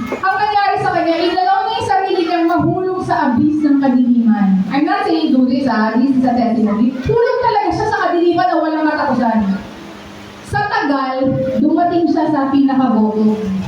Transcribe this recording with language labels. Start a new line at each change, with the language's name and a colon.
Filipino: Ang nangyari sa kanya, inalaw niya yung sarili niyang mahulog sa abyss ng kadiliman.
English: I'm not saying do this, this is a testimony.
Filipino: Hulog talaga siya sa kadiliman na walang katapusan. Sa tagal, dumating siya sa pinaka-bottom.